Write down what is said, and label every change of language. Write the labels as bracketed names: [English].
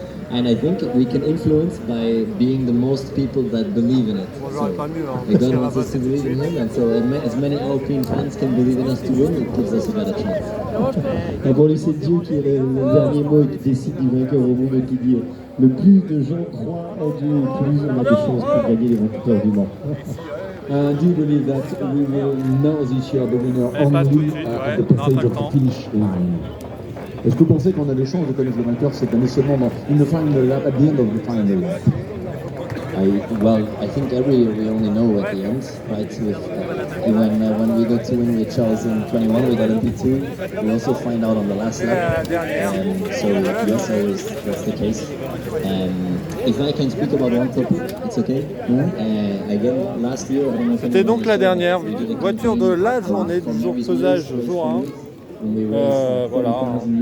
[English] And I think we can influence by being the most people that believe in it. So, God wants us to believe in Him, and so as many Alpine fans can believe in us to win, it gives us a better chance. [French] Pour lui, c'est Dieu qui est le dernier mot et qui décide du vainqueur au monde et qui dit le plus de gens croient en Dieu, plus on a de chances pour gagner les vainqueurs du Mans. [English] Do you believe that we will know this year the winner only at the passage of the finish line? [French] Est-ce que vous pensez qu'on a des chances de connaître le vainqueur cette année seulement dans une final lap, [English] at the end of the final lap? I think every year we only know at the end, right? Even when we got to win with Charles in 21, we got a P2. We also find out on the last lap. So yes, always that's the case. If I can speak about one topic, it's okay. Again, last year, [French] c'était donc la dernière voiture de la journée du jour pesage jour 1. Voilà.